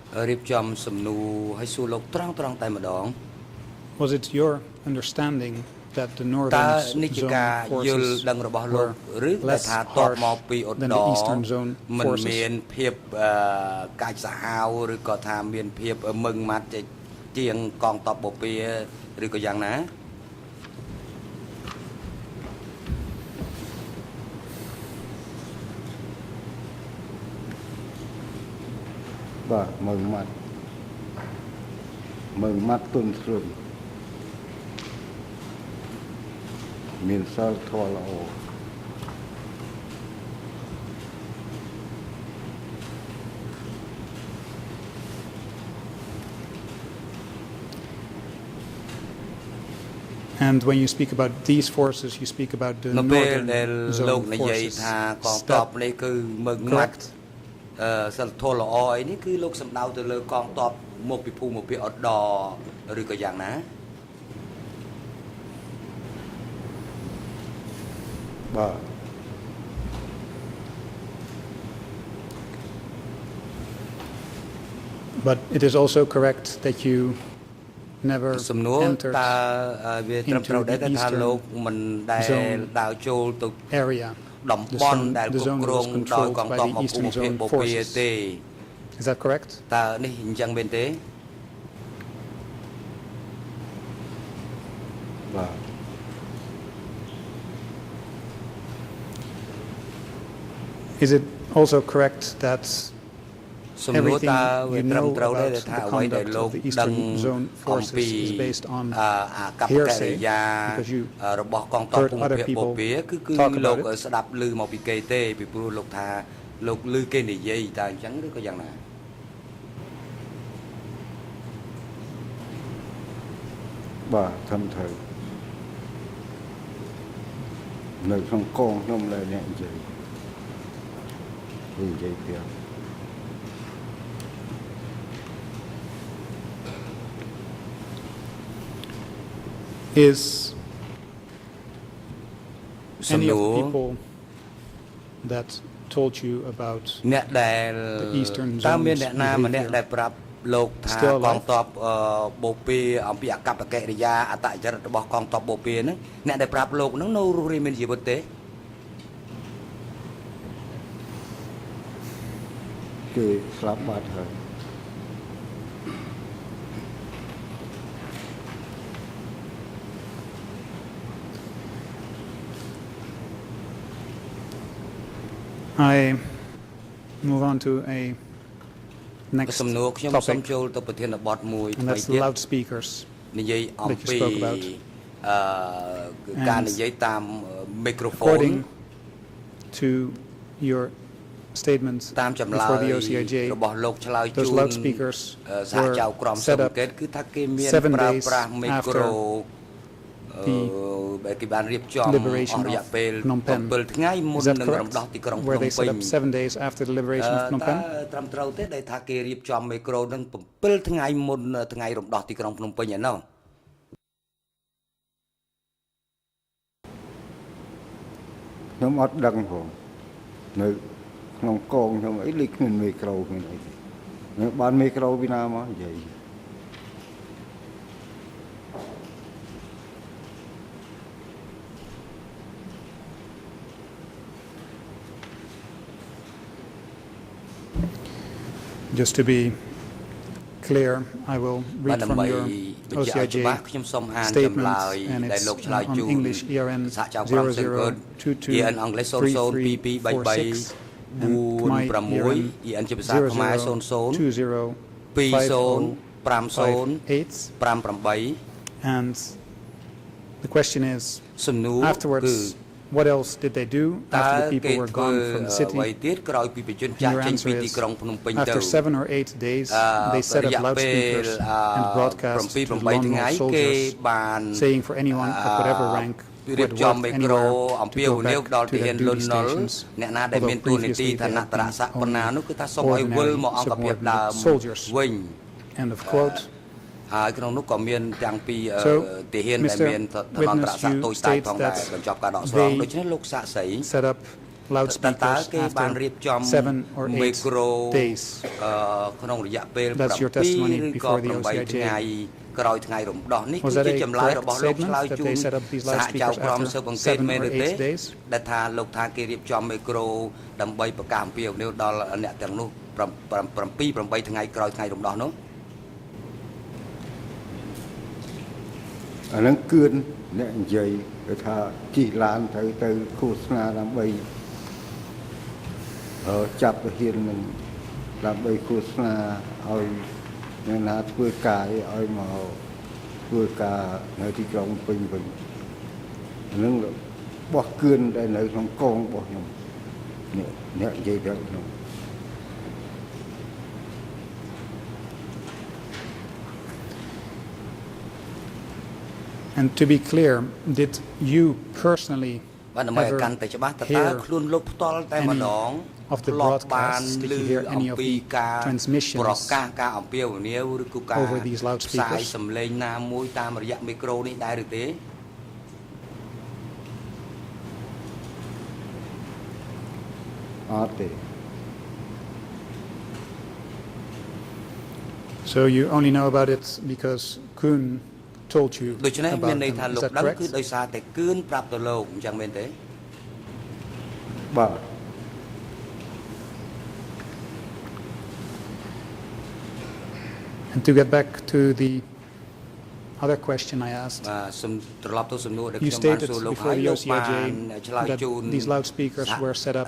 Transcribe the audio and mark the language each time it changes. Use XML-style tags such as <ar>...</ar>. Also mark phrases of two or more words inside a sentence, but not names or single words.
<en>Was it your understanding that the</en> <km>តើ</km> <en>northern</en> <km>នេះជា</km> <en>zone</en> <km>ការយល់</km> <en>forces</en> <km>ដឹងរបស់លោក</km> <en>were</en> <km>ឬដែល</km> <en>less</en> <km>ថាតប</km> <en>harsh</en> <km>មកពីឧត្ត</km> <en>than</en> <km>រ</km> <en>the eastern zone</en> <km>មិន</km> <en>forces?</en> <km>មានភាពកាចសាហាវឬក៏ថាមានភាពមឹងម៉ាត់ជាងកងទ័ពបូព៌ាឬក៏យ៉ាងណា បាទមើងម៉ាត់ទុនស្រួយមានសិលធម៌ល្អ</km> <en>And when you speak about these forces, you speak about the</en> <km>នៅពេល</km> <en>northern</en> <km>ដែលលោក</km> <en>zone</en> <km>និយាយ</km> <en>forces.</en> <km>ថាកង</km> <en>Is</en> <km>ទ័ព</km> <en>that</en> <km>នេះគឺមឹងម៉ាត់</km> <en>correct?</en> <km>សិលធម៌ល្អអីនេះគឺលោកសំដៅទៅលើកងទ័ពមកពីភូមិភាគឧត្តរឬក៏យ៉ាងណា បាទ</km> <en>But it is also correct that you never</en> <km>សំណួរ</km> <en>entered</en> <km>តើវាត្រឹមត្រូវដែរ</km> <en>into the</en> <km>ថា</km> <en>eastern</en> <km>លោកមិនដែល</km> <en>zone</en> <km>ដើរចូលទៅ</km> <en>area.</en> <km>តំបន់ដែល</km> <en>The</en> <km>គ្រប់</km> <en>zone</en> <km>គ្រង</km> <en>was</en> <km>ដោយក</km> <en>controlled</en> <km>ង</km> <en>by</en> <km>ទ័ព</km> <en>the</en> <km>មកភូ</km> <en>eastern</en> <km>មិភាគ</km> <en>zone</en> <km>បូព៌ា</km> <en>forces.</en> <km>ទេ</km> <en>Is that correct?</en> <km>តើនេះអញ្ចឹងមែនទេ បាទ</km> <en>Is it also correct that</en> <km>សំណួរ</km> <en>everything</en> <km>តើវា</km> <en>you</en> <km>ត្រឹម</km> <en>know</en> <km>ត្រូវដែរ</km> <en>about</en> <km>ថា</km> <en>the</en> <km>អ្វីដែល</km> <en>conduct</en> <km>លោក</km> <en>of the</en> <km>ដឹង</km> <en>eastern zone</en> <km>អំពី</km> <en>forces is based on</en> <km>អាកប្បកិរិ</km> <en>hearsay</en> <km>យា</km> <en>because you</en> <km>របស់កងទ័ព</km> <en>heard</en> <km>ភូមិ</km> <en>other</en> <km>ភាគបូ</km> <en>people</en> <km>ព៌ាគឺ</km> <en>talk</en> <km>លោក</km> <en>about it?</en> <km>ស្ដាប់ឮមកពីគេទេពីព្រោះលោកថាលោកឮគេនិយាយតើអញ្ចឹងឬក៏យ៉ាងណា បាទធំត្រូវនៅក្នុងកងខ្ញុំឡើយអ្នកនិយាយទៀត</km> <en>Is</en> <km>សំ</km> <en>any</en> <km>ណួ</km> <en>of the</en> <km>រ</km> <en>people that told you about</en> <km>អ្នកដែល</km> <en>the eastern</en> <km>តើ</km> <en>zone's</en> <km>មានអ្នកណាម្នាក់</km> <en>behavior</en> <km>ដែលប្រាប់លោកថា</km> <en>still</en> <km>ក</km> <en>alive?</en> <km>ងទ័ពបូព៌ាអំពីអកប្បកិរិយាអត្តចរិតរបស់កងទ័ពបូព៌ាហ្នឹងអ្នកដែលប្រាប់លោកហ្នឹងនៅរស់រានមានជីវិតទេ គេស្លាប់បាត់ហើយ</km> <en>I move on to a next</en> <km>សំណួរខ្ញុំសូម</km> <en>topic,</en> <km>ចូលទៅប្រធានបទមួយ</km> <en>and</en> <km>ថ្មី</km> <en>that's</en> <km>ទៀត</km> <en>loudspeakers.</en> <km>និយាយអំ</km> <en>that you</en> <km>ពី</km> <en>spoke about.</en> <km>ការនិយាយតាមមីក្រូហ្វូន</km> <en>According to your statement</en> <km>តាមចម្លើយ</km> <en>before the OCIJ,</en> <km>របស់លោកឆ្លើយជូ</km> <en>those</en> <km>ន</km> <en>loudspeakers</en> <km>សហចៅ</km> <en>were</en> <km>ក្រមស៊ើប</km> <en>set</en> <km>អ</km> <en>up</en> <km>ង្កេតគឺថាគេមាន 7 ប្រើ</km> <en>days</en> <km>ប្រាស់មីក្រូ</km> <en>the</en> <km>គេបានរៀបចំអ</km> <en>liberation</en> <km>ស់រយៈ</km> <en>of</en> <km>ពេល</km> <en>Phnom Penh.</en> <km>7ថ្ងៃមុន</km> <en>Is that</en> <km>នឹងរំ</km> <en>correct?</en> <km>ដោះទីក្រុងភ្ន</km> <en>Were ំ they</en> <km>ពេ</km> <en>set</en> <km>ញ</km> <en>up 7 days after the liberation of Phnom</en> <km>តើ</km> <en>Penh?</en> <km>ត្រឹមត្រូវទេដែលថាគេរៀបចំមីក្រូនឹង7ថ្ងៃមុនថ្ងៃរំដោះទីក្រុងភ្នំពេញឯណោះ ខ្ញុំអត់ដឹងផងនៅក្នុងកងខ្ញុំអីលេខគ្មានមីក្រូគ្មានអីទេនៅបានមីក្រូពីណាមកនិយាយ</km> <en>Just to be clear, I will</en> <km>បាទ</km> <en>read</en> <km>ដើម្បី</km> <en>from your</en> <km>បញ្ជាក់ឲ្យ</km> <en>OCIJ</en> <km>ច្បាស់ខ្ញុំសូមអានចម្</km> <en>statement,</en> <km>លើយ</km> <en>and</en> <km>ដែល</km> <en>it's</en> <km>លោកឆ្លើយ</km> <en>on</en> <km>ជូន</km> <en>English, ERN</en> <km>សហចៅក្រមស៊ើបអង្កេត EN អង់គ្លេស002233 46 EN ជាភាសាខ្មែរ00 205058</km> <en>And the question is,</en> <km>សំណួរគឺ</km> <en>afterwards, what else did they do</en> <km>តើ</km> <en>after the</en> <km>គេ</km> <en>people were</en> <km>ធ្វើ</km> <en>gone from the</en> <km>អ្វី</km> <en>city?</en> <km>ទៀតក្រោយពីប្រជាជនចាស់</km> <en>Your</en> <km>ចេញ</km> <en>answer</en> <km>ពីទី</km> <en>is,</en> <km>ក្រុងភ្នំពេញទៅ</km> <en>after 7 or 8 days, they set</en> <km>រ</km> <en>up</en> <km>យៈពេល</km> <en>loudspeakers and broadcast to 7-8 lone</en> <km>ថ្ងៃ</km> <en>wolf</en> <km>គេ</km> <en>soldiers,</en> <km>បាន</km> <en>saying for anyone of whatever rank who</en> <km>រៀប</km> <en>had</en> <km>ចំ</km> <en>worked</en> <km>មីក្រូ</km> <en>anywhere</en> <km>អំ</km> <en>to</en> <km>ពាវ</km> <en>go</en> <km>នាវ</km> <en>back</en> <km>ដល់</km> <en>to</en> <km>ទាហា</km> <en>their</en> <km>នលុន</km> <en>duty</en> <km>ណុល</km> <en>stations,</en> <km>អ្នកណាដែលមាន</km> <en>although</en> <km>តួនាទី</km> <en>previously</en> <km>ឋា</km> <en>they</en> <km>នៈ</km> <en>had</en> <km>តរ</km> <en>been</en> <km>ស័ក្តិប៉ុណ្ណានោះគឺថាសូមឲ្យវិលមកអង្គភាពដើម</km> <en>soldiers.</en> <km>វិញ</km> <en>End of quote.</en> <km>ហើយក្នុងនោះក៏មានទាំងពី</km> <en>So,</en> <km>ទាហានដែល</km> <en>Mr.</en> <km>មានឋានៈតរ</km> <en>Witness,</en> <km>ស័ក្តិ</km> <en>you</en> <km>តូចតាច</km> <en>state</en> <km>ផងដែរ</km> <en>that</en> <km>បញ្ចប់ការដកស្រង់</km> <en>they</en> <km>ដូច្នេះលោកសាក់សី</km> <en>set up</en> <km>តើ</km> <en>loudspeakers</en> <km>គេបានរៀបចំ</km> <en>after 7 or</en> <km>មី 8 ក្រូ</km> <en>days.</en> <km>ក្នុងរយៈពេល</km> <en>That's your 7 testimony</en> <km>ឬក៏</km> <en>before the 8 OCIJ.</en> <km>ថ្ងៃក្រោយថ្ងៃរំដោះនេះ</km> <en>Was</en> <km>គឺ</km> <en>that</en> <km>ជា</km> <en>a</en> <km>ចម្លើយ</km> <en>correct</en> <km>របស់លោក</km> <en>statement</en> <km>ឆ្លើយ</km> <en>that</en> <km>ជូន</km> <en>they set up these</en> <km>សហចៅ</km> <en>loudspeakers</en> <km>ក្រម</km> <en>after</en> <km>ស៊ើបអង្កេត 7 មែន</km> <en>or</en> <km>ទេ</km> <en>8 days?</en> <km>ដែលថាលោកថាគេរៀបចំមីក្រូដើម្បីប្រកាសអំពាវនាវដល់អ្នកទាំងនោះ7-8 ថ្ងៃក្រោយថ្ងៃរំដោះនោះ អានឹងគឿនអ្នកនិយាយគេថាជីកឡានទៅឃោសនាដើម្បីចាប់ទៅហ៊ាននឹងដើម្បីឃោសនាឲ្យអ្នកណាធ្វើការឲ្យមកធ្វើការនៅទីក្រុងពេញវិញអានឹងបោះគឿនដែលនៅក្នុងកងរបស់ខ្ញុំអ្នកនិយាយទៅខ្ញុំ</km> <en>And to be clear, did you personally</en> <km>បាទដើម្បីឲ្យកាន់តែច្បាស់តើតើខ្លួនលោកផ្ទាល់តែម្ដង</km> <en>of the broadcasts, did you hear any of the</en> <km>ប្រ</km> <en>transmissions</en> <km>កាសការអំពាវនាវឬក៏ការ</km> <en>over these</en> <km>ផ្សាយ</km> <en>loudspeakers?</en> <km>សំឡេងណាមួយតាមរយៈមីក្រូនេះដែរឬទេ អត់ទេ</km> <en>So you only know about it because Kuhn told you</en> <km>ដូច្នេះ</km> <en>about</en> <km>មានន័យ</km> <en>them.</en> <km>ថា</km> <en>Is</en> <km>លោក</km> <en>that</en> <km>ដឹង</km> <en>correct?</en> <km>គឺដោយសារតែគឿនប្រាប់ទៅលោកអញ្ចឹងមែនទេ បាទ</km> <en>And to get back to the other question I asked,</en> <km>បាទសូមត្រឡប់ទៅសំណួរដែល</km> <en>you</en> <km>ខ្ញុំបាន</km> <en>stated</en> <km>សួរលោក</km> <en>before</en> <km>ហើយ</km> <en>the</en> <km>លោកបាន</km> <en>OCIJ</en> <km>ឆ្លើយ</km> <en>that</en> <km>ជូន</km> <en>these loudspeakers were set up</en>